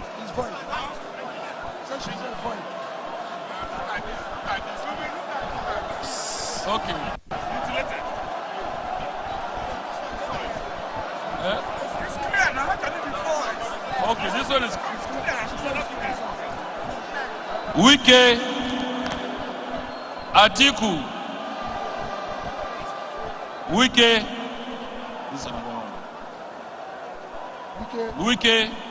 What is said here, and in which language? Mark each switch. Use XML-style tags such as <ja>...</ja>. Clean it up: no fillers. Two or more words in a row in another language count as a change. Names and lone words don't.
<en>It's void. Essentially, it's void. Okay. It's clear now. How can it be void? Okay, this one is It's clear. Wike. Atiku. Wike. This is number one. Wike.</en>